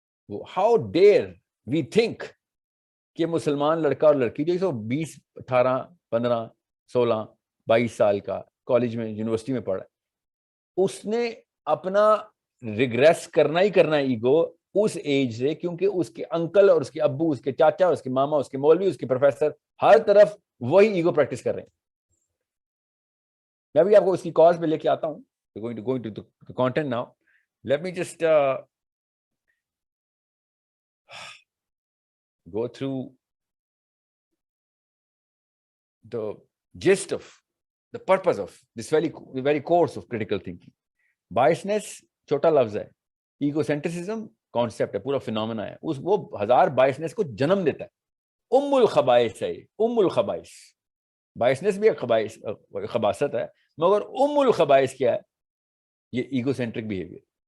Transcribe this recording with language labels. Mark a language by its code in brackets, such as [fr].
[ur] وہ how dear we think کہ مسلمان لڑکا اور لڑکی جو 20 18 15 16 22 سال کا کالج میں یونیورسٹی میں پڑھا ہے, اس نے اپنا ریگریس کرنا ہی کرنا ہے ایگو اس ایج سے, کیونکہ اس کے انکل اور اس کے ابو, اس کے چاچا, اس کے ماما, اس کے مولوی, اس کے پروفیسر, ہر طرف وہی ایگو پریکٹس کر رہے ہیں. میں بھی آپ کو اس کی کاز پہ لے کے آتا ہوں. [en] going to the content now. Let me just go through the gist of the purpose of this very course of critical thinking. [ur] Biasness چھوٹا لفظ ہے, ایگوسینٹرسزم کانسیپٹ ہے, پورا فینومینا ہے, وہ 1000 بائسنس کو جنم دیتا ہے. ام الخبائث ہے, ام الخبائث. بائسنس بھی ایک خباثت ہے, مگر ام الخبائث کیا ہے؟ یہ ایگو سینٹرک بیہیویئر.